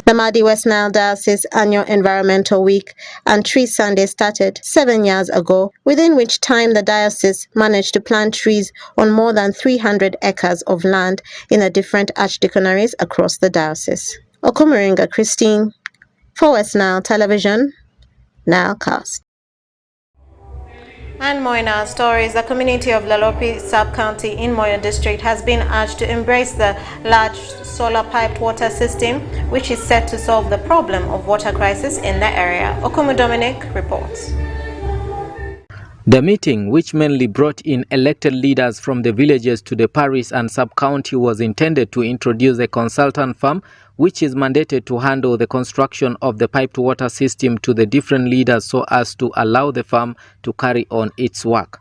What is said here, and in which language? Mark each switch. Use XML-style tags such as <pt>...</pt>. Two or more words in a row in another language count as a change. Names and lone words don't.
<en>The Mahdi West Nile Diocese Annual Environmental Week and Tree Sunday started 7 years ago, within which time the diocese managed to plant trees on more than 300 acres of land in the different archdeaconries across the diocese. Okumiringa Christine, for West Nile Television, Nilecast. And more in our stories, the community of Lalopi sub-county in Moyo district has been urged to embrace the large solar piped water system, which is set to solve the problem of water crisis in the area. Okumu Dominic reports. The meeting, which mainly brought in elected leaders from the villages to the parish and sub-county, was intended to introduce a consultant firm which is mandated to handle the construction of the piped water system to the different leaders so as to allow the firm to carry on its work.</en>